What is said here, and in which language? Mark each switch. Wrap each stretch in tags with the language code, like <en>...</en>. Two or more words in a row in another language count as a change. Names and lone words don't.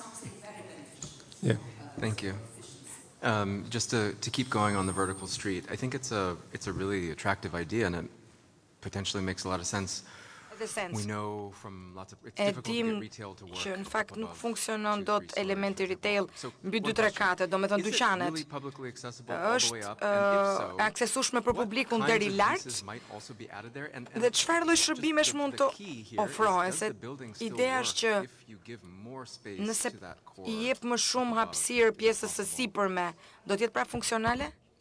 <en>Yeah. Thank you. Just to keep going on the vertical street, I think it's a really attractive idea, and it potentially makes a lot of sense. We know from lots of it's difficult to get retail to work.</en> <sq>Që në fakt nuk funksionon dot elementi retail mbi 2-3 kate, domethënë dyqanet. Është aksesueshme për publikun deri lart. Dhe çfarë lloj shërbimesh mund të ofrohen, se ideja është që nëse I jep më shumë hapësirë pjesës së sipërme, do të jetë pra funksionale?</sq>